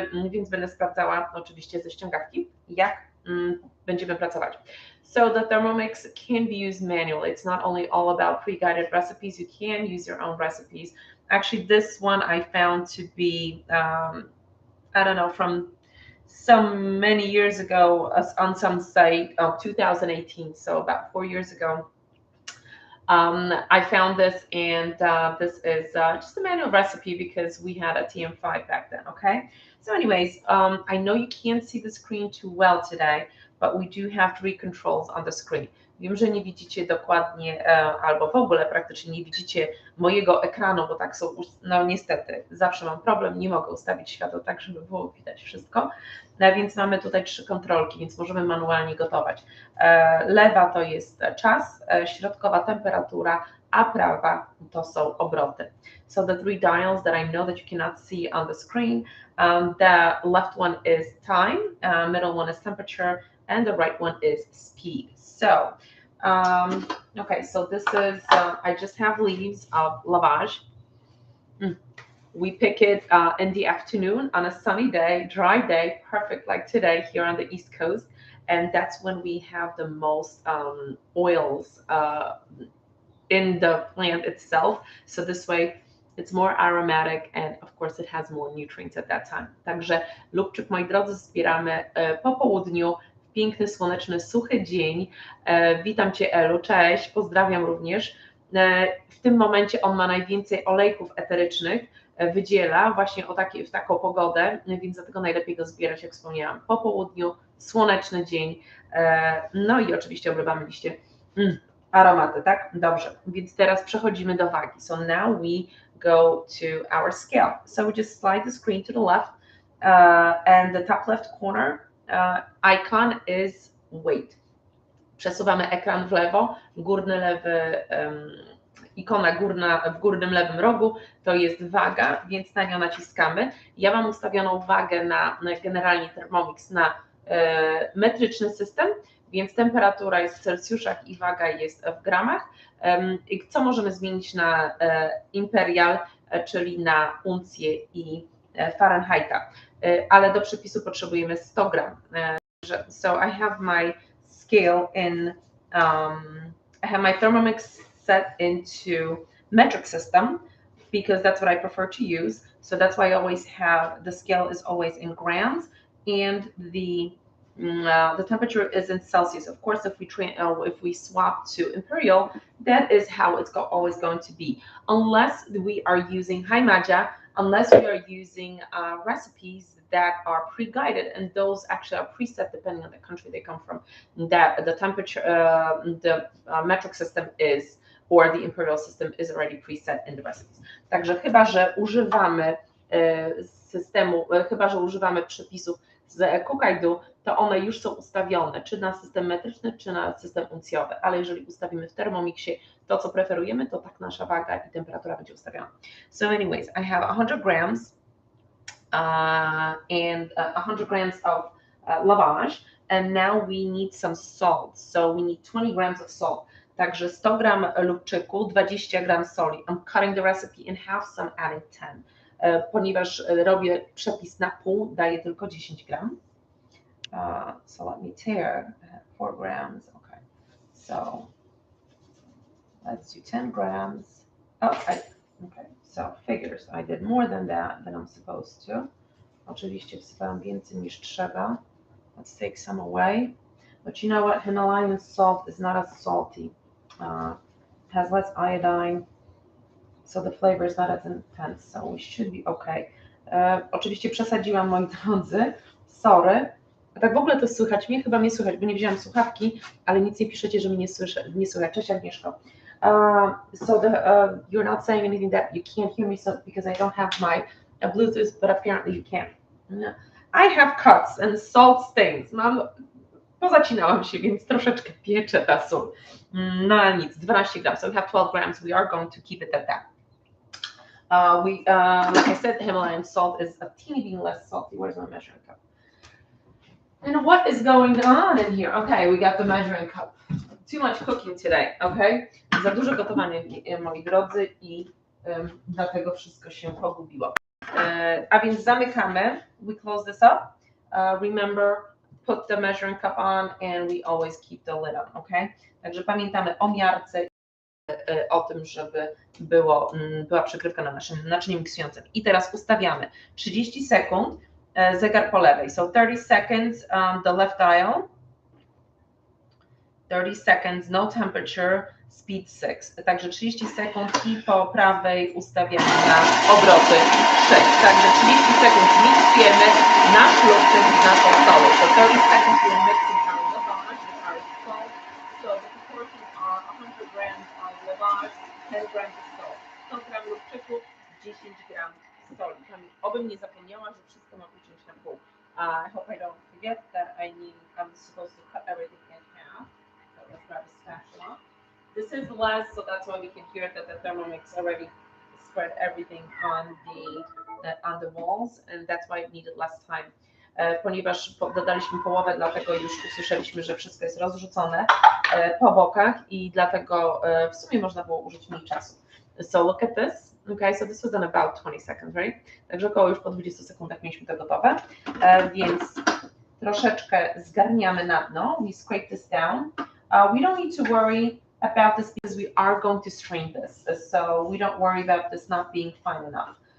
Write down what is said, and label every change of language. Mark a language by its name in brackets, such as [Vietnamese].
[Polish] Więc będę sprawdzała oczywiście ze ściągawki, jak będziemy pracować. [English] So the Thermomix can be used manually. It's not only all about pre-guided recipes, you can use your own recipes. Actually, this one I found to be, I don't know, from some many years ago on some site of 2018, so about 4 years ago. I found this, and this is just a manual recipe because we had a TM5 back then, okay? So anyways, I know you can't see the screen too well today, but we do have 3 controls on the screen. [Polish] Wiem, że nie widzicie dokładnie, albo w ogóle praktycznie nie widzicie mojego ekranu, bo tak są, no niestety, zawsze mam problem, nie mogę ustawić światła tak, żeby było widać wszystko, więc mamy tutaj 3 kontrolki, więc możemy manualnie gotować. Lewa to jest czas, środkowa temperatura, a prawa to są obroty. [English] So the 3 dials that I know that you cannot see on the screen, the left one is time, middle one is temperature, and the right one is speed. So, okay, so this is, I just have leaves of lavage. We pick it in the afternoon on a sunny day, dry day, perfect like today here on the East Coast. And that's when we have the most oils in the plant itself. So this way it's more aromatic, and of course it has more nutrients at that time. [Polish] Także lubczyk, moi drodzy, zbieramy po południu. Piękny, słoneczny, suchy dzień. Witam Cię Elu, cześć, pozdrawiam również. W tym momencie on ma najwięcej olejków eterycznych, wydziela właśnie w taką pogodę, więc dlatego najlepiej go zbierać, jak wspomniałam, po południu, słoneczny dzień, no i oczywiście obrywamy liście. Aromaty, tak? Dobrze, więc teraz przechodzimy do wagi. [English] So now we go to our scale. So we just slide the screen to the left, and the top left corner icon is weight. [Polish] Przesuwamy ekran w lewo, górny lewy, ikona górna w górnym lewym rogu to jest waga, więc na nią naciskamy. Ja mam ustawioną wagę na generalnie Thermomix na metryczny system, więc temperatura jest w Celsjuszach i waga jest w gramach. Co możemy zmienić na imperial, czyli na uncję i Fahrenheita. Ale do przepisu potrzebujemy 100 gram. [English] So I have my scale in, I have my Thermomix set into metric system because that's what I prefer to use. So that's why I always have, the scale is always in grams, and the temperature is in Celsius. Of course, if we swap to imperial, that is how it's always going to be. Unless we are using, hi Maja, unless we are using recipes that are pre-guided, and those actually are preset depending on the country they come from. That the temperature, the metric system is, or the imperial system is already preset in the recipes. [Polish] Także chyba, że używamy systemu, chyba że używamy przepisów z Cook I Do, to one już są ustawione, czy na system metryczny, czy na system uncjowy, ale jeżeli ustawimy w Thermomixie to, co preferujemy, to tak nasza waga i temperatura będzie ustawiona. [English] So anyways, I have 100 grams and 100 grams of lavage, and now we need some salt, so we need 20 grams of salt. [Polish] Także 100 gram lubczyku, 20 gram soli. [English] I'm cutting the recipe in half, so I'm adding 10. [Polish] Ponieważ robię przepis na pół, daję tylko 10 gram. [English] So let me tear 4 grams. Okay, so let's do 10 grams. Okay, so figures. I did more than that than I'm supposed to. [Polish] Oczywiście wsypałam więcej niż trzeba. [English] Let's take some away. But you know what? Himalayan salt is not as salty. Has less iodine, so the flavor is not as intense, so we should be okay. [Polish] Oczywiście przesadziłam, moi drodzy, sorry. A tak w ogóle to słychać mnie? Chyba mnie słychać, bo nie wzięłam słuchawki, ale nic nie piszecie, że mnie nie słychać. Cześć Agnieszko. [English] So you're not saying anything that you can't hear me because I don't have my Bluetooth, but apparently you can. I have cuts and salt stains. [Polish] Pozacinałam się, więc troszeczkę piecze ta sól. No ale nic, [English] 12 grams. So we have 12 grams. We are going to keep it at that. Like I said, the Himalayan salt is a teeny bit less salty. Where's my measuring cup? And what is going on in here? Okay, we got the measuring cup. Too much cooking today, okay? [Polish] Za dużo gotowania, moi drodzy, i dlatego wszystko się pogubiło. A więc zamykamy. [English] We close this up. Remember, put the measuring cup on and we always keep the lid on, okay? [Polish] Także pamiętamy o miarce, o tym, żeby była przykrywka na naszym naczyniu miksującym. I teraz ustawiamy 30 sekund, zegar po lewej. [English] So 30 seconds the left dial, 30 seconds no temperature, speed 6. [Polish] Także 30 sekund i po prawej ustawiamy na obroty 6. Także 30 sekund miksujemy nasz lubczyk z naszą solą. [English] So 30 seconds we're mixing our lavage with our salt. So the proportions are 100 grams of lavage, 10 grams of salt. [Polish] 100 gram lubczyku, 10 gram soli. Obym nie zapomniała, że wszystko mam uciąć na pół. [English] I hope I don't forget that I'm supposed to cut everything in half. So let's grab a spatula. This is less, so that's why we can hear that the Thermomix already spread everything on the walls, and that's why it needed less time. [Polish] Ponieważ dodaliśmy połowę, dlatego już usłyszeliśmy, że wszystko jest rozrzucone po bokach i dlatego w sumie można było użyć mniej czasu. [English] So look at this. Okay, so this was in about 20 seconds, right? [Polish] Także około już po 20 sekundach mieliśmy to gotowe, więc troszeczkę zgarniamy na dno. [English] We scrape this down. We don't need to worry about this because we are going to strain this, so we don't worry about this not being fine enough.